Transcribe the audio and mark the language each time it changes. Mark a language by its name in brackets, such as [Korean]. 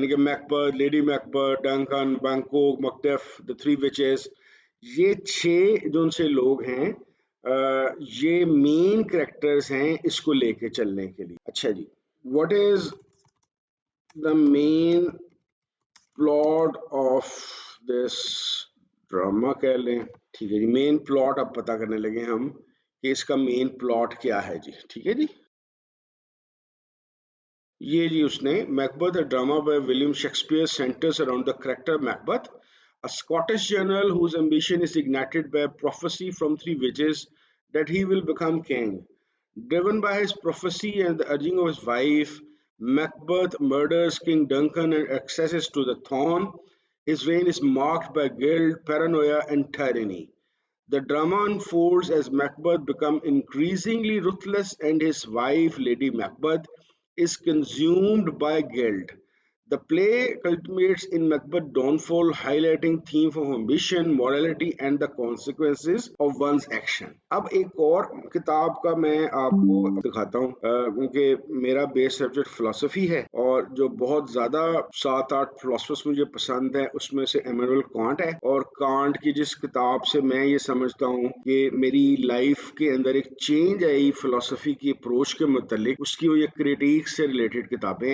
[Hindi] यानी कि Macbeth, lady Macbeth, Duncan, Bangkok, मकडेफ, the three witches, ये 6 जो उनसे लोग हैं, ये मेन कैरेक्टर्स हैं इसको लेके चलने के लिए। [English] अच्छा जी, what is the main plot of this drama [Hindi] कह लें। ठीक है जी, मेन प्लॉट अब पता करने लगे हम कि इसका मेन प्लॉट क्या है जी। ठीक है जी, ये जी उसने [English] Macbeth a drama by William Shakespeare centres around the character Macbeth, a Scottish general whose ambition is ignited by a prophecy from three witches that he will become king. Driven by his prophecy and the urging of his wife, Macbeth murders King Duncan and accesses to the throne. His reign is marked by guilt, paranoia, and tyranny. The drama unfolds as Macbeth becomes increasingly ruthless and his wife, Lady Macbeth, is consumed by guilt. The play culminates in Macbeth's downfall, highlighting themes of ambition, morality, and the consequences of one's action. [Hindi] अब एक और किताब का मैं आपको दिखाता हूँ, क्योंकि मेरा बेस सब्जेक्ट फिलोसफी है और जो बहुत ज्यादा 7-8 फिलोसफर्स मुझे पसंद है उसमें से इमैनुअल कांट है। और कांट की जिस किताब से मैं ये समझता हूँ कि मेरी लाइफ के अंदर एक चेंज आई फिलोसफी की अप्रोच के मुतालिक, उसकी वजह क्रिटिक से रिलेटेड किताबें।